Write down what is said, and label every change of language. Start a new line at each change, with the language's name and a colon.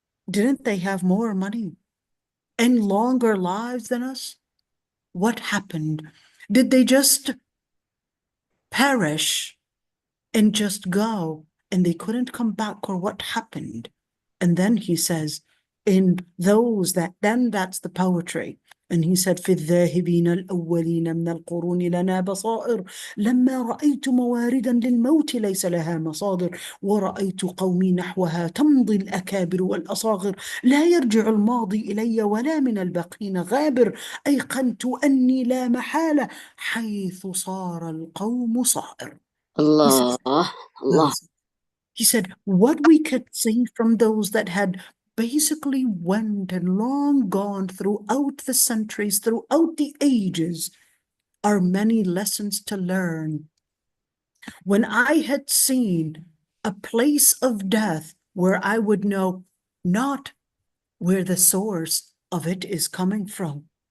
English: Didn't they have more money and longer lives than us? What happened? Did they just perish and just go, and they couldn't come back, or what happened? And then he says, that's the poetry. And he said,
Arabic: في الذاهبين الأولين من القرون لنا بصائر لما رأيت مواردا للموت ليس لها مصادر ورأيت قومي نحوها تمضي الأكابر والأصاغر لا يرجع الماضي إلي ولا من الباقين غابر أيقنت أني لا محالة حيث صار القوم صائر.
English: Allah, Allah. He said, what we could see from those that had basically went and long gone throughout the centuries, throughout the ages, are many lessons to learn. When I had seen a place of death where I would know not where the source of it is coming from.